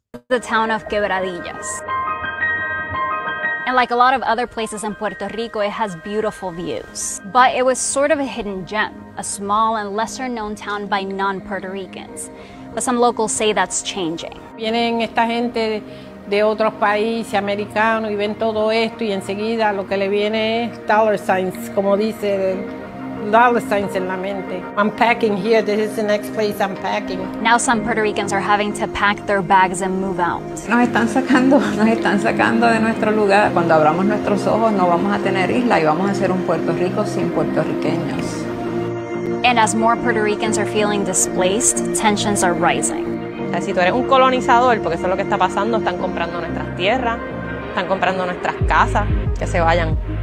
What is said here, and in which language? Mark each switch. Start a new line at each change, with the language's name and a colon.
English: The town of Quebradillas. And like a lot of other places in Puerto Rico, it has beautiful views. But it was sort of a hidden gem, a small and lesser known town by non-Puerto Ricans. But some locals say that's changing.
Spanish: Vienen esta gente de otros países americanos y ven todo esto y enseguida lo que le viene es
English: dollar signs,
Spanish: como dice, dollar signs en la mente.
English: I'm packing here, this is the next place I'm packing. Now some Puerto Ricans are having to pack their bags and move out.
Spanish: Nos están sacando de nuestro lugar. Cuando abramos nuestros ojos no vamos a tener isla y vamos a ser un Puerto Rico sin puertorriqueños.
English: And as more Puerto Ricans are feeling displaced, tensions are rising.
Spanish: O sea, si tú eres un colonizador, porque eso es lo que está pasando, están comprando nuestras tierras, están comprando nuestras casas, que se vayan.